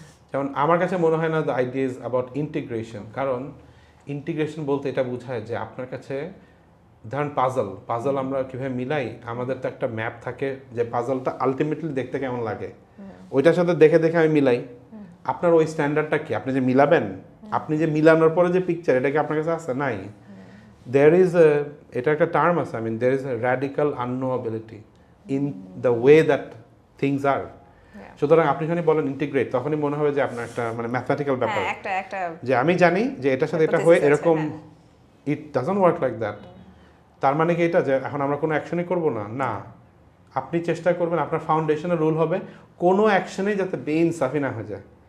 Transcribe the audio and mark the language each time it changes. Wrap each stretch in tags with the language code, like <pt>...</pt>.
<bn>যেমন আমার কাছে মনে হয় না</bn> <en>the idea is about integration,</en> <bn>কারণ ইন্টিগ্রেশন বলতে এটা বোঝায় যে আপনার কাছে ধরেন পাজল আমরা কীভাবে মিলাই, আমাদের তো একটা ম্যাপ থাকে যে পাজলটা আলটিমেটলি দেখতে কেমন লাগে, ওইটার সাথে দেখে দেখে আমি মিলাই। আপনার ওই স্ট্যান্ডার্ডটা কি, আপনি যে মিলাবেন, আপনি যে মিলানোর পরে যে পিকচার, এটা কি আপনার কাছে আছে? নাই।</bn> <en>there is a</en> <bn>এটা একটা টার্ম আছে,</bn> <en>there is a radical unknowability in the way that things are.</en> <bn>সুতরাং আপনি যখন বলেন ইন্টিগ্রেট, তখনই মনে হবে যে আপনার একটা মানে ম্যাথমেটিক্যাল ব্যাপার, একটা যে আমি জানি যে এটার সাথে এটা হয়ে এরকম,</bn> <en>It doesn't work like that.</en> <bn>তার মানে কি এটা যে এখন আমরা কোনো অ্যাকশনই করব না? না, আপনি চেষ্টা করবেন, আপনার ফাউন্ডেশনের রুল হবে কোনো অ্যাকশনেই যাতে বেইনসাফি না হয়ে যায়।</bn>